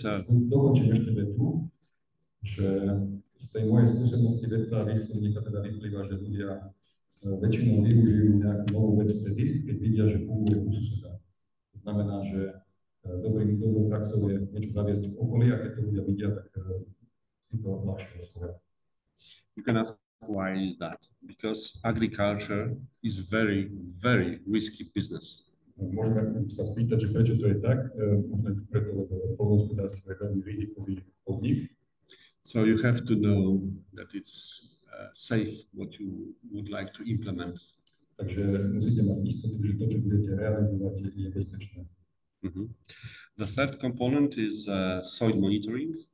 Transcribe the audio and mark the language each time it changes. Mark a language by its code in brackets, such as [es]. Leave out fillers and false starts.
[sk] Dokončím ešte vetu, že z tej mojej skúsenosti vedca a výskumníka teda vyplýva, že ľudia väčšinou využijú nejakú novú vec vtedy, keď vidia, že funguje u suseda. To znamená, že dobrou praxou je niečo zaviesť v okolí a keď to ľudia vidia, tak si to ľahšie osvoja. [en] You can ask why is that? Because agriculture is very, very risky business. [sk] Môžeme sa spýtať, že prečo to je tak. Možno je to preto, lebo poľnohospodárstvo je veľmi rizikový podnik. [en] So you have to know that it's safe what you would like to implement. [sk] Takže musíte mať istotu, že to, čo budete realizovať, je bezpečné. [en] The third component is soil monitoring.